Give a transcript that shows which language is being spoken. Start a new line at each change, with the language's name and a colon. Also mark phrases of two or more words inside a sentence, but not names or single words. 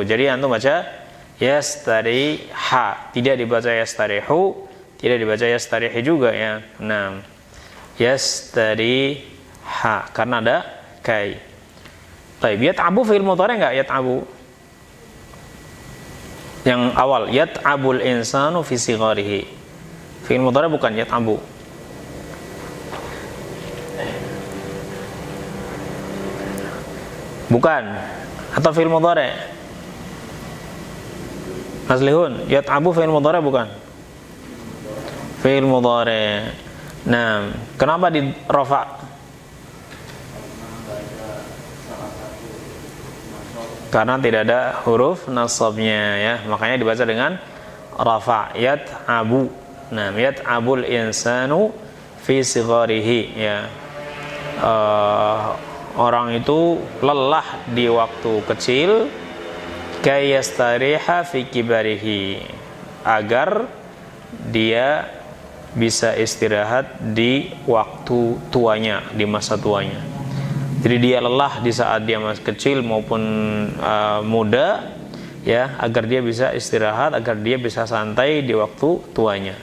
Indonesian: Jadi antum baca yastariha, tidak dibaca yastarihu, tidak dibaca yastarihi juga, ya. Nah, yastariha karena ada kai.
Arabic: Baik, يتعب فعل مضارع' enggak?
Indonesian: Yat'abu yang awal,
Arabic: يتعب الإنسان في صغره. فعل مضارع' bukan yat'abu.
Indonesian: Bukan. Atau
Arabic: فعل مضارع'? مصلح، يتعب فعل مضارع' bukan? فعل مضارع'.
Indonesian: Nah, kenapa di rafa'? Karena tidak ada huruf nasabnya, ya. Makanya dibaca dengan rafa', yat'abu. Nah,
Arabic: يتعب الإنسان في صغره,
Indonesian: ya. Orang itu lelah di waktu kecil,
Arabic: كي يستريح في كبره,
Indonesian: agar dia bisa istirahat di waktu tuanya, di masa tuanya. Jadi dia lelah di saat dia masih kecil maupun muda, ya, agar dia bisa istirahat, agar dia bisa santai di waktu tuanya.